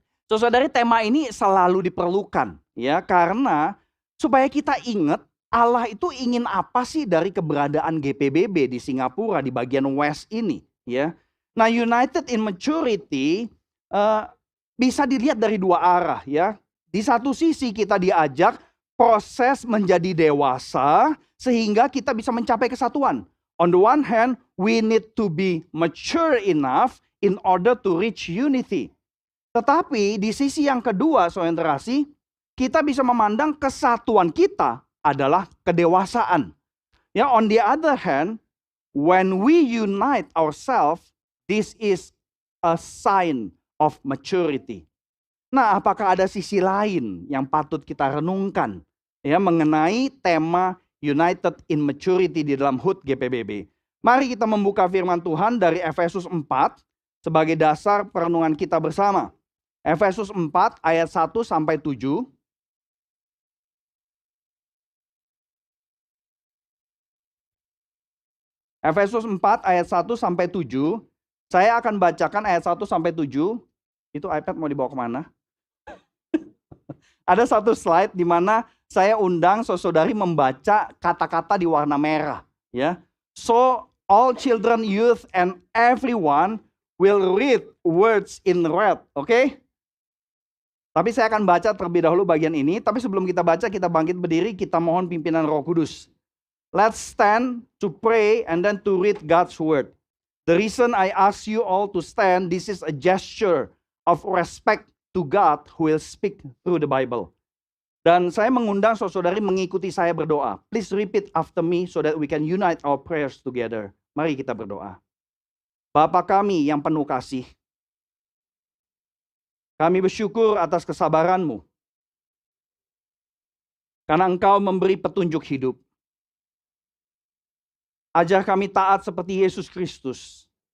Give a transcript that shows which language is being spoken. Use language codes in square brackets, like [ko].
[id] Saudara, tema ini selalu diperlukan ya, karena supaya kita ingat Allah itu ingin apa sih dari keberadaan GPBB di Singapura di bagian West ini ya. Nah, United in maturity bisa dilihat dari dua arah ya. Di satu sisi kita diajak proses menjadi dewasa sehingga kita bisa mencapai kesatuan. [en] On the one hand, we need to be mature enough in order to reach unity. [id] Tetapi di sisi yang kedua, saudara yang terkasih, kita bisa memandang kesatuan kita adalah kedewasaan. [en] Ya, on the other hand, when we unite ourselves, this is a sign of maturity. [id] Nah, apakah ada sisi lain yang patut kita renungkan ya mengenai tema United in Maturity di dalam HUT GPBB? Mari kita membuka firman Tuhan dari Efesus 4 sebagai dasar perenungan kita bersama. Efesus 4 ayat 1 sampai 7. Efesus 4 ayat 1 sampai 7. Saya akan bacakan ayat 1 sampai 7. Itu iPad mau dibawa kemana? Ada satu slide di mana saya undang saudari membaca kata-kata di warna merah. Ya. [en] So all children, youth, and everyone will read words in red. [id] Oke? Tapi saya akan baca terlebih dahulu bagian ini. Tapi sebelum kita baca, kita bangkit berdiri, kita mohon pimpinan Roh Kudus. [en] Let's stand to pray and then to read God's word. The reason I ask you all to stand, this is a gesture of respect to God who will speak through the Bible. [id] Dan saya mengundang saudari mengikuti saya berdoa. [en] Please repeat after me so that we can unite our prayers together. [id] Mari kita berdoa. Bapa kami yang penuh kasih, kami bersyukur atas kesabaran-Mu. Karena Engkau memberi petunjuk hidup. Ajar kami taat seperti Yesus Kristus.